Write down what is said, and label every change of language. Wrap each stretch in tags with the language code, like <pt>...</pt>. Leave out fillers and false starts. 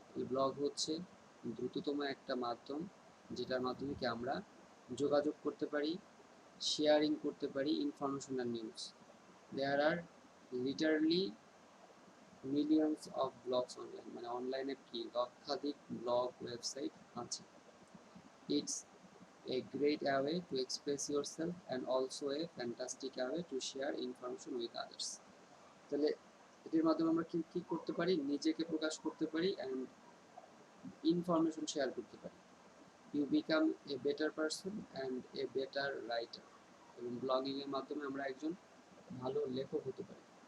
<bn>Blog হচ্ছে দ্রুততম একটা মাধ্যম, যেটার মাধ্যমে কি আমরা যোগাযোগ করতে পারি, শেয়ারিং করতে পারি information and news.</bn> <en>there are literally millions of blogs online,</en> <bn>মানে অনলাইনে কি লক্ষাধিক ব্লগ ওয়েবসাইট আছে।</bn> <en>It's a great way to express yourself and also a fantastic way to share information with others.</en> <bn>তাহলে এটির মাধ্যমে আমরা কি কি করতে পারি, নিজেকে প্রকাশ করতে পারি অ্যান্ড ইনফরমেশন শেয়ার করতে পারি।</bn> <en>you become a better person and a better writer,</en> <bn>এবং ব্লগিং এর মাধ্যমে আমরা একজন ভালো লেখক হতে পারি।</bn>